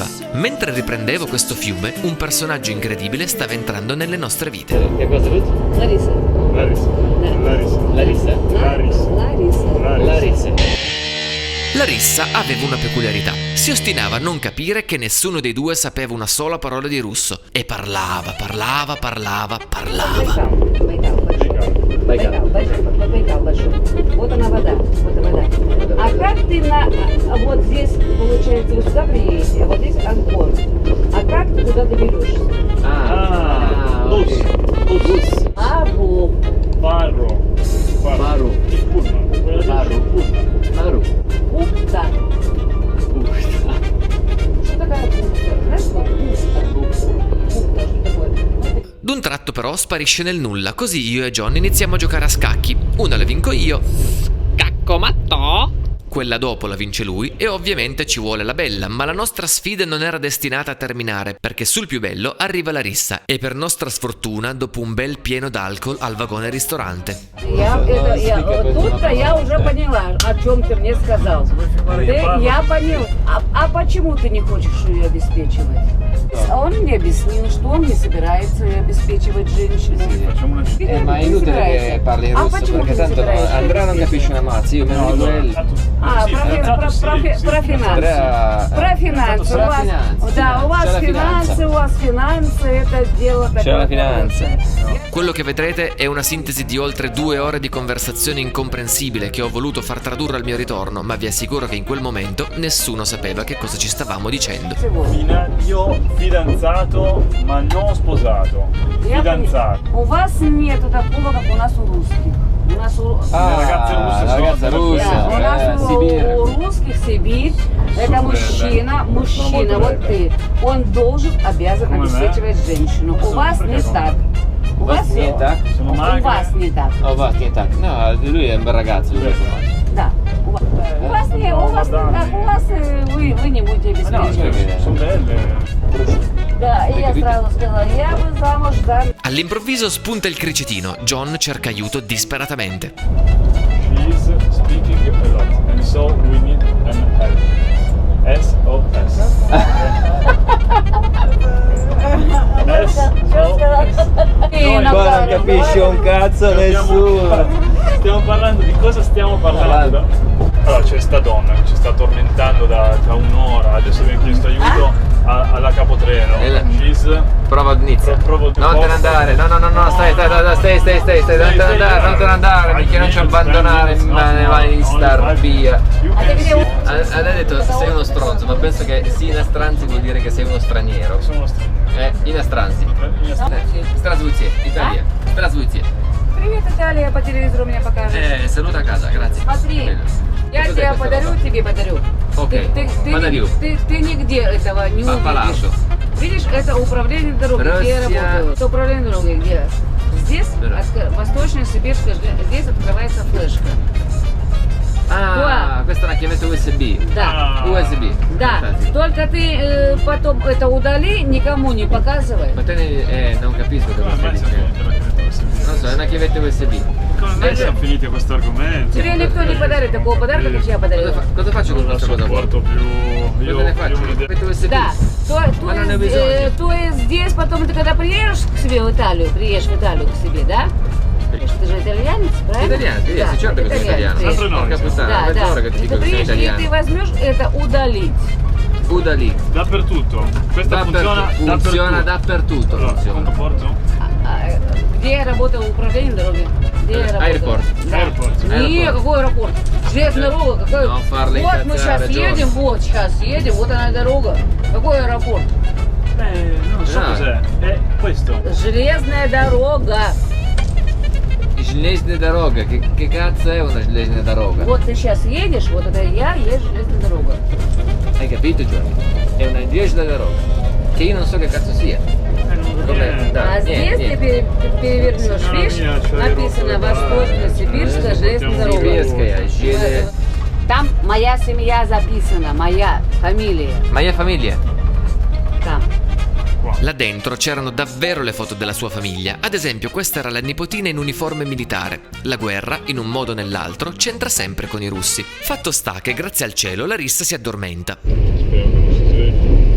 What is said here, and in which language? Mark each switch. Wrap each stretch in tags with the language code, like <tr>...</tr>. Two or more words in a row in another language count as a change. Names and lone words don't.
<it>Mentre riprendevo questo fiume, un personaggio incredibile stava entrando nelle nostre vite. Che cosa dici? Larissa. Larissa aveva una peculiarità. Si ostinava a non capire che nessuno dei due sapeva una sola parola di russo. E parlava.</it> <ru>Байкал большой. Вот она вода. А как ты вот здесь, получается, вы сюда приедете, а вот здесь Анкор. А как ты туда доберешься? Bus. Barro. Пухта. Что такое пухта? Знаешь, что пухта? Пухта, что такое?</ru> <it>D'un tratto però sparisce nel nulla, così io e John iniziamo a giocare a scacchi. Una la vinco io, Caccomatto! quella dopo la vince lui e ovviamente ci vuole la bella, ma la nostra sfida non era destinata a terminare perché sul più bello arriva Larissa e per nostra sfortuna dopo un bel pieno d'alcol al vagone ristorante.</it> <ru>Тут-то я уже поняла, о чем ты мне сказал. Я понял. А почему ты не хочешь ее обеспечивать? Он мне объяснил, что он не собирается обеспечивать женщину.</ru> <it>Ma è inutile che parli in russo perché tanto Andrea non capisce una mazza, io meno di quello.</it> <ru>Про финансы. Про финансы. У вас финансы, это дело такое.</ru> <it>C'è la finanza. Quello che vedrete è una sintesi di oltre 2 ore di conversazione incomprensibile che ho voluto far tradurre al mio ritorno, ma vi assicuro che in quel momento nessuno sapeva che cosa ci stavamo dicendo. Io fidanzato, ma non sposato. Fidanzato.</it> <ru>У вас нету такого, как у нас у русских. У нас</ru> <it>ragazza russa.</it> <ru>у нас у русских Сибирь. Это мужчина, вот ты. Он обязан обеспечивать женщину. У вас не так. У вас не так.</ru> <it>Sono</it> <ru>У</ru> <it>magre.</it> <ru>вас не так.</ru> <it>Oh, va, che tac. No, lui è un bel ragazzo.</it> <ru>Да. У вас не так. У вас вы не будете обеспечивать.</ru> <it>Sono belle.</it> <ru>Да, и я сразу сказала, я бы замуж за...</ru> <it>All'improvviso spunta il cricetino. John cerca aiuto disperatamente.</it> <en>She is speaking a lot, and so we need an help. SOS.</en> <it>Qua non capisce un cazzo nessuno. Stiamo parlando di cosa stiamo parlando? Allora c'è sta donna che ci sta tormentando da un'ora, adesso abbiamo chiesto aiuto alla capotreno.</it> <en>She's</en> <ru>Provodnitsa.</ru> <it>Non te ne andare, no, stai, non te ne andare, perché non ci abbandonare, ma ne vai star via. Ha detto sei uno stronzo, ma penso che Sina Stranzi vuol dire che sei uno straniero. Sono straniero.</it> <ru>Иностранцы. Здравствуйте, Италия. Здравствуйте. Привет, Италия, по телевизору мне покажешь. Saluta a casa, grazie. Смотри, я</ru> <it>Cos'è</it> <ru>тебя</ru> <it>questa</it> <ru>подарю,</ru> <it>roba?</it> <ru>тебе подарю. Ok, подарю. Ты нигде этого не</ru> <it>Palazzo.</it> <ru>увидишь. Видишь, это управление дорогой, где я Россия. работаю. Это управление дорогой, где? Здесь, Да. Восточная Сибирская, здесь открывается флешка. Ah, questa è una chiavetta USB. Да. USB. Да,</ru> <it>Fantastico.</it> <ru>только ты потом это удали, никому не показывай.</ru> <it>Ma te non capisco cosa Come stai mai siamo dicendo. finiti la chiavetta USB? Non so, è una chiavetta USB. Come mai siamo finiti a questo argomento?</it> <ru>Тебе никто не подарит такого подарка, как я подарила.</ru> <it>Cosa faccio con Non lo questa cosa qua? sopporto più. Io Cosa ne io faccio? un'idea. Chiavetta USB?</it> <ru>Да,</ru> <it>Ma non ne ho bisogno.</it> <ru>то есть здесь потом ты когда приедешь к себе в Италию, приедешь в Италию к себе, да? Ты же итальянец, правильно?</ru> <it>Italiano, sì,</it> <ru>Да,</ru> <it>certo che sono italiano.</it> <ru>итальянец.</ru> <it>Sempre noi Porca siamo. puttana,</it> <ru>Да,</ru> <it>mezz'ora che</it> <ru>да.</ru> <it>ti dico</it> <ru>Ты</ru> <it>che sono</it> <ru>приедешь, и ты</ru> <it>italiano.</it> <ru>возьмешь это удалить. Udalì.</ru> <it>Dappertutto. Questa funziona Funziona dappertutto. Allora, Funziona. come porto?</it> <ru>Где я работаю в управлении дороги? Где я работаю? Аэропорт. Да. Аэропорт. Не, Аэропорт. какой аэропорт? Железная дорога, какой?</ru> <it>Non farli</it> <ru>Вот мы сейчас</ru> <it>incazzare, John.</it> <ru>едем, вот сейчас едем, вот она дорога. Какой аэропорт?</ru> <it>Non so Ah. cos'è. È questo.</it> <ru>Железная дорога. Железная дорога.</ru> <it>Che cazzo è una</it> <ru>железная дорога? Вот ты сейчас едешь, вот это я, есть железная дорога.</ru> <it>Hai capito, Giorgio? È una</it> <ru>железная дорога.</ru> <it>Che io non so che cazzo sia. Com'è?</it> <ru>А здесь ты перевернешь,</ru> <it>Синьора</it> <ru>видишь,</ru> <it>mia, che</it> <ru>написано я Восточно-Сибирская железная дорога. Сибирская, железная. Там моя семья записана, моя фамилия. Моя famiglia. Там.</ru> <it>Là dentro c'erano davvero le foto della sua famiglia. Ad esempio, questa era la nipotina in uniforme militare. La guerra, in un modo o nell'altro, c'entra sempre con i russi. Fatto sta che, grazie al cielo, Larissa si addormenta. Spero che non si svegli.</it>